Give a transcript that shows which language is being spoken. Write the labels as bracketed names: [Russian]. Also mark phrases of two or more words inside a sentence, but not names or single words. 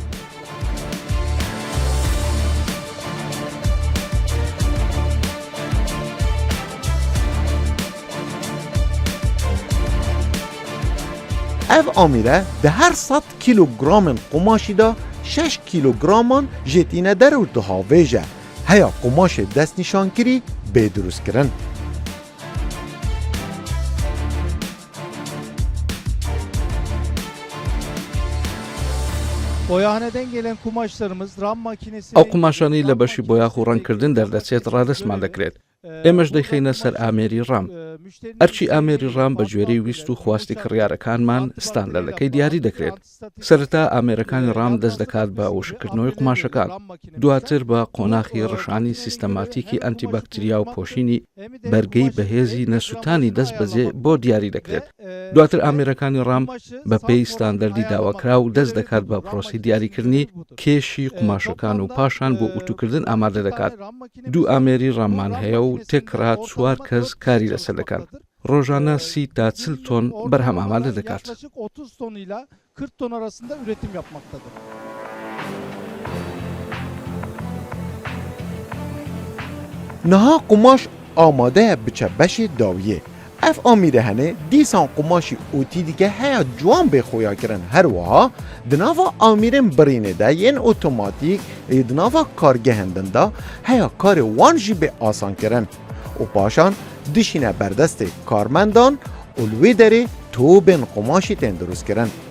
[Kurdish] اف آمیره ده هر 100 کیلوگرام قماشی ده 6 کیلوگرامان جتینه در و دهاویجه هیا قماش دست نشان کری به درست کرن [Turkish] Boyahaneden gelen kumaşlarımız ram makinesi [Central Kurdish] ئەو قماشانی لە بەشی بۆیاخ و ڕەنگکردن دەردەچێت ڕادستمان دەکرێت ئێمەش دەیخینە سەر ئامێری ڕام. ئەرچی ئامێری ڕام بە گوێرەی ویست و خواستی کڕیارەکانمان ستاندەرەکەی دیاری دەکرێت. سەرەتا ئامێرەکانی ڕام دەست دەکات بە وشکردنەوەی قماشەکان، دواتر بە قۆناغی ڕەشانی سیستەماتیکی ئەنتیباکتریا و پۆشینی بەرگەی بەهێزی نەسووتانی دەست بەجێ بۆ دیاری دەکرێت. دواتر ئامێرەکانی ڕام بە پێی ستاندەردی داواکرا و دەست دەکات بە پرۆسی دیاریکردنی کێشی قماشەکان و پاشان بۆ ئوتوکردن ئامادە دەکات. دوو ئامێری ڕاممان هەیە و تێکرا 4 کەس کاری لەسەر دەکات. ڕۆژانە 30 تا 40 تۆن بەرهەم ئامادە دەکات. [Turkish] 30 ton ile 40 ton arasında üretim yapmaktadır. [Kurdish] Niha kumaş amade biçe beşê dawiyê. Ev amîre hene dîsan kumaşî otî dike heya ciwan bêxoya kirin her wiha di nava amîrên birînê de yên otomatîk di nava kargehên din de heya karê wan jî bê asan kirin û paşan dişîne berdestê karmendan û li wê derê tobên kumaşî tên durust kirin.